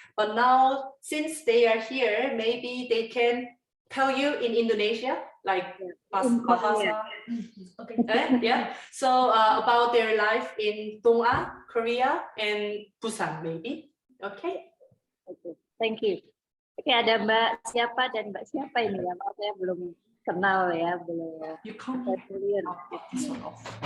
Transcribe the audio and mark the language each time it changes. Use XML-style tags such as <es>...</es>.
<en>But now, since they are here, maybe they can tell you in Indonesia, bahasa. Okay. Yeah. So about their life in Dong-A, Korea, and Busan, maybe. Okay. Okay. Thank you.</en> <id>Oke, ada Mbak siapa dan Mbak siapa ini ya? Maaf, saya belum kenal ya, belum.</id> <en>You can't get this one off.</en>